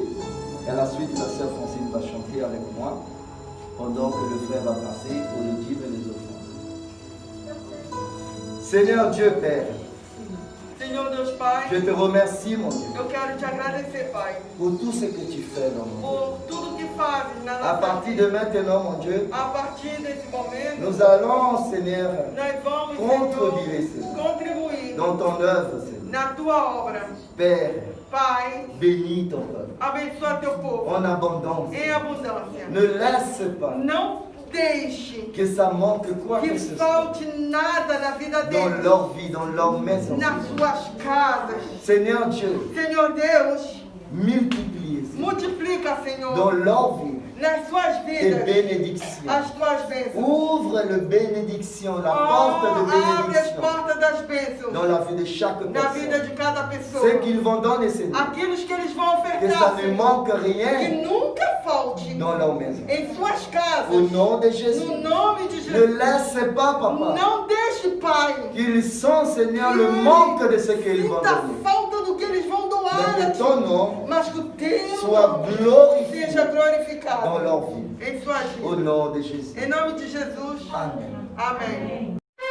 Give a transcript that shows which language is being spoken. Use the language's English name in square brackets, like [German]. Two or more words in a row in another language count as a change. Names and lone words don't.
[French] Et à la suite, la sœur Francine va chanter avec moi. Pendant que le frère va passer pour le dîme et les offrandes. Seigneur Dieu Père, [Portuguese] Senhor Deus Pai, [French] je te remercie, mon Dieu, [Portuguese] eu quero te agradecer, Pai, [French] pour tout ce que tu fais dans mon Dieu. [Portuguese] por tudo que fazes na [French] À [Portuguese] nossa [French] partir de maintenant, mon Dieu, [Portuguese] A partir desse momento, [French] nous allons, Seigneur, [Portuguese] nós vamos, [French] contribuer, [Portuguese] Senhor, Senhor, contribuir [French] dans ton œuvre, Seigneur. [Portuguese] na tua obra. [French] Père, [Portuguese] Pai, [French] bénis ton peuple [Portuguese] abençoa teu povo [French] en abondance. [Portuguese] em abundância. [French] Ne laisse pas [Portuguese] Não deixe [French] que ça manque quoi que [Portuguese] que [French] ce soit [Portuguese] falte nada na vida [French] dans [Portuguese] deles, [French] leur vie, dans leur maison. [Portuguese] nas suas casas. [French] Seigneur Dieu, [Portuguese] Senhor Deus, [French] multiplie Seigneur, [Portuguese] multiplica, [French] dans [Portuguese] Senhor, [French] leur vie [Portuguese] nas suas [French] tes [Portuguese] vidas [French] bénédictions. [Portuguese] as tuas bênçãos. [French] Ouvre le bénédiction, la porte de [Portuguese] Abre as [French] bénédiction [Portuguese] portas das bênçãos [French] dans la vie de chaque [Portuguese] na vida [French] personne. [Portuguese] de cada pessoa. [French] Ce qu'ils vont donner, Seigneur, [Portuguese] Aquilo que eles vão [French] que ça [Portuguese] ofertar, [French] ne [Portuguese] Senhor, [French] manque [Portuguese] que [French] rien [Portuguese] nunca falte [French] dans leur maison. [Portuguese] em suas casas. [French] Au nom de Jésus, [Portuguese] No nome de [French] ne [Portuguese] Jesus. [French] laisse pas, Papa, [Portuguese] Não deixe, Pai, [French] qu'ils sentent, Seigneur, le manque de ce qu'ils vont [Portuguese] sinta [French] donner. [Portuguese] falta do que eles vão doar [French] Mais [Portuguese] a que Ti, [French] ton nom [Portuguese] mas que o Teu [French] soit [Portuguese] nome [French] glorifié [Portuguese] seja glorificado [French] dans leur vie. Et soit dit. Au nom de Jésus. [Portuguese] Em nome de Jesus. [French] Amen. [Portuguese] Amém.